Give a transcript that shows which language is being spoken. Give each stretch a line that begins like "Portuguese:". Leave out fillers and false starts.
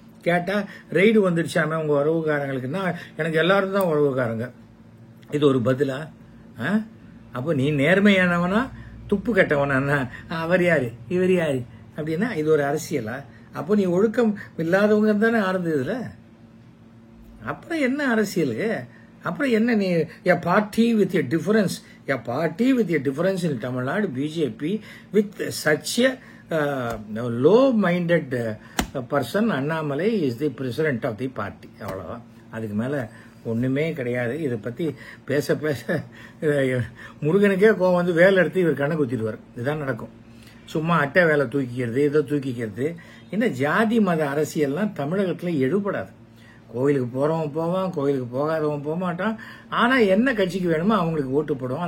Tamil: கேட்டா ரெய்டு வந்துடுச்சாமே உங்க உறவுக்காரங்களுக்குன்னா எனக்கு எல்லாரும் தான் உறவுக்காரங்க. இது ஒரு பதிலா? அப்போ நீ நேர்மையானவனா துப்பு கட்டவனா? அவர் யாரு இவர் யாரு அப்படின்னா இது ஒரு அரசியலா? அப்போ நீ ஒழுக்கம் இல்லாதவங்க தானே ஆரம்பிச்சதுல. அப்புறம் என்ன அரசியலுக்கு? அப்புறம் என்ன நீ
English: a party with a difference in Tamil Nadu, BJP with such a low-minded person, Annamalai is the president of the party.
Tamil: அவ்வளவுதான். அதுக்கு மேல ஒண்ணுமே கிடையாது. இதை பத்தி பேச பேச முருகனுக்கே கோவம் வந்து வேலை எடுத்து இவர் கண்ணை குத்திடுவார். இதுதான் நடக்கும். சும்மா அட்டை வேலை தூக்கிக்கிறது, ஏதோ தூக்கிக்கிறது. இன்னும் ஜாதி மத அரசியல்லாம் தமிழகத்துல எடுபடாது. கோயிலுக்கு போறவன் போவான், கோயிலுக்கு போகாதவன் போக மாட்டான். ஆனா என்ன கட்சிக்கு வேணுமோ அவங்களுக்கு ஓட்டு போடுவான்.